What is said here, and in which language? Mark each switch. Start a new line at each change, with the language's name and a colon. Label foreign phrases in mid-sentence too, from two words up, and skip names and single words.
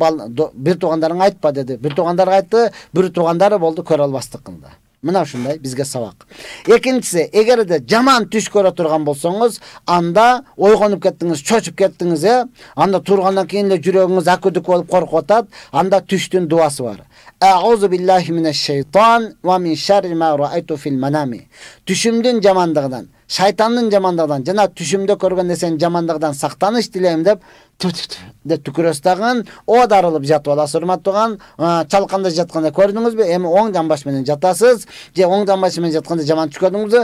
Kyrgyz: Бир туугандарың айтпа деди. Бир туугандары айтты, бир туугандары болду көрө албастык кылды. Мына ушундай бизге сабак. Экинчиси, эгерде жаман түш көрө турган болсоңуз, анда ойгонуп кеттиңиз, чочуп кеттиңиз, анда тургандан кийин эле жүрөгүңүз акүдүк болуп коркуп атат, анда түштүн дуасы бар.
Arabic: أعوذ بالله من الشيطان ومن شر ما رأيت في المنام.
Kyrgyz: Түшүмдүн жамандыгынан, Şaytандын жамандыгынан жана түшүмдө көргөн нерсенин жамандыгынан сактаныш дилейм деп түкүрөс дагы оодарылып жатып аласыз. Урматтуу чалканда жатканда көрдүңүзбү? Эми оң жамбаш менен жатасыз, же оң жамбаш менен жатканда жаман түш көрдүңүзбү?